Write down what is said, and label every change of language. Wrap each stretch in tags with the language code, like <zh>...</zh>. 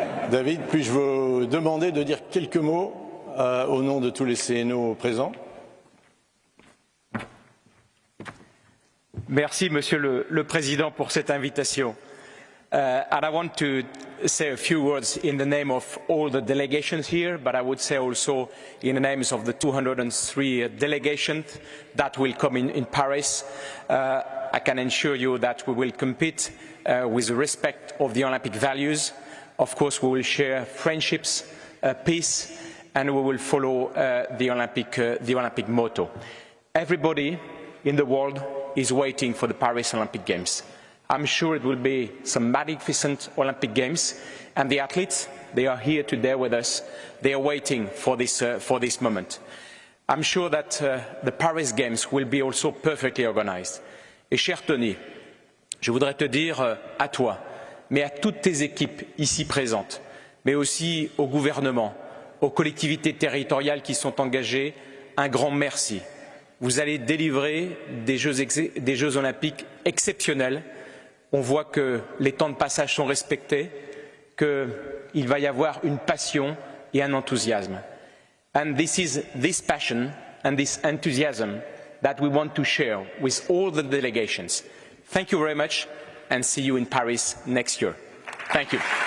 <fr>David, puis-je vous demander de dire quelques mots au nom de tous les CNO présents? Merci, Monsieur le Président, pour cette invitation.</fr> <en>And I want to say a few words in the name of all the delegations here, but I would say also in the names of the 203 delegations that will come in Paris. I can assure you that we will compete with the respect of the Olympic values. Of course, we will share friendships, peace, and we will follow the Olympic motto. Everybody in the world is waiting for the Paris Olympic Games. I'm sure it will be some magnificent Olympic Games, and the athletes, they are here today with us. They are waiting for this moment. I'm sure that the Paris Games will be also perfectly organized.</en> <fr>Et cher Tony, je voudrais te dire à toi, mais à toutes tes équipes ici présentes, mais aussi au gouvernement, aux collectivités territoriales qui sont engagées, un grand merci. Vous allez délivrer des Jeux olympiques exceptionnels. On voit que les temps de passage sont respectés, qu'il va y avoir une passion et un enthousiasme.</fr> <en>And this is this passion and this enthusiasm that we want to share with all the delegations. Thank you very much and see you in Paris next year. Thank you.</en>